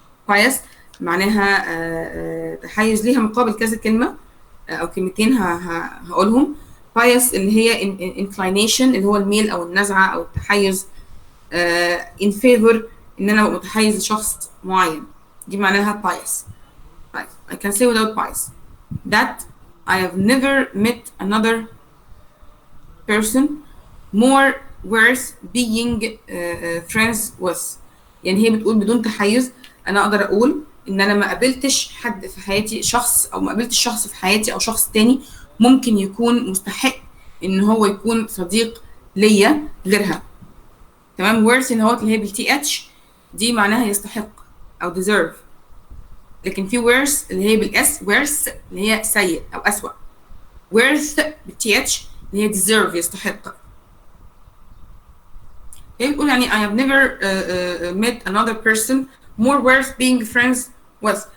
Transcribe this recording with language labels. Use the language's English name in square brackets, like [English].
[Arabic] bias معناها تحيز ليها مقابل كذا كلمة أو كلمتين هقولهم. bias اللي هي inclination اللي هو الميل أو النزعة أو التحيز. [English] in favor [Arabic] إن أنا متحيز لشخص معين دي معناها bias. [English] I can say without bias that I have never met another person more worth being friends with. [Arabic] يعني هي بتقول بدون تحيز أنا أقدر أقول إن أنا ما قابلتش حد في حياتي شخص أو ما قابلتش شخص في حياتي أو شخص تاني ممكن يكون مستحق إن هو يكون صديق ليا غيرها. تمام. worth إن هو اللي هي بالتي اتش دي معناها يستحق أو deserve. لكن في worth اللي هي بالاس worth اللي هي سيء أو أسوأ. worth بالتي اتش اللي هي deserve يستحق. هي بتقول يعني [English] I have never met another person more worth being friends with.